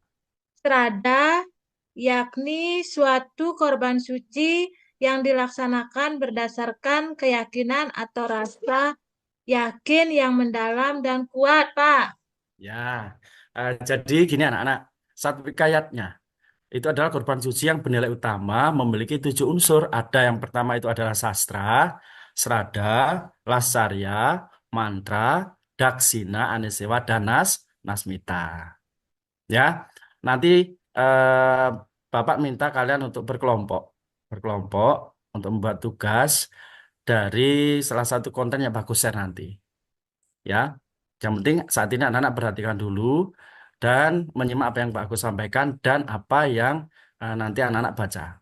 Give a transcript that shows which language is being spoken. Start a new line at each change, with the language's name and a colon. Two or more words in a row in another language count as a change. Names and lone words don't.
Indonesian: Strada yakni suatu korban suci yang dilaksanakan berdasarkan keyakinan atau rasa yakin yang mendalam dan kuat, Pak. Ya, jadi gini anak-anak, satwikayatnya itu adalah korban suci yang bernilai utama memiliki 7 unsur. Ada yang pertama itu adalah sastra, srada, lasarya, mantra, daksina, anesewa, dan nasmita. Ya, nanti Bapak minta kalian untuk berkelompok untuk membuat tugas dari salah satu konten yang bagus share nanti. Ya, yang penting saat ini anak-anak perhatikan dulu dan menyimak apa yang Pak Agus sampaikan dan apa yang nanti anak-anak baca.